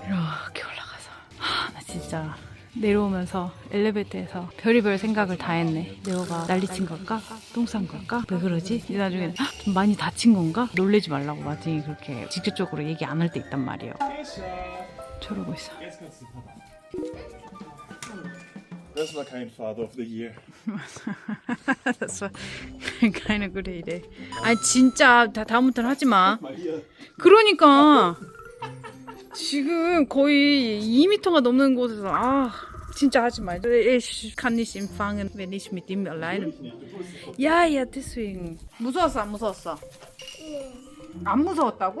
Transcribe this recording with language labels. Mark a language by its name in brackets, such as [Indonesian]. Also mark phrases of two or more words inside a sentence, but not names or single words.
[Korean] 이렇게 올라가서 나 진짜 내려오면서 엘리베이터에서 별의별 생각을 다 했네. 네오가 난리친 걸까? 똥 싼 걸까? 왜 그러지? 나중에 좀 많이 다친 건가? 놀래지 말라고 마tin이 그렇게 직접적으로 얘기 안 할 때 있단 말이에요. 저러고 있어. [German] Das war kein [English] Father of the Year. [German] Das war keine gute Idee. [Korean] 아니 진짜 다음부터는 하지 마. [German] Mal hier. [Korean] 그러니까 지금 거의 2m가 넘는 곳에서 진짜 하지 마. [German] Ich kann nicht empfangen, wenn ich mit ihm alleine. Ja, deswegen. [Korean] 무서웠어, 안 무서웠어? 안 무서웠다고?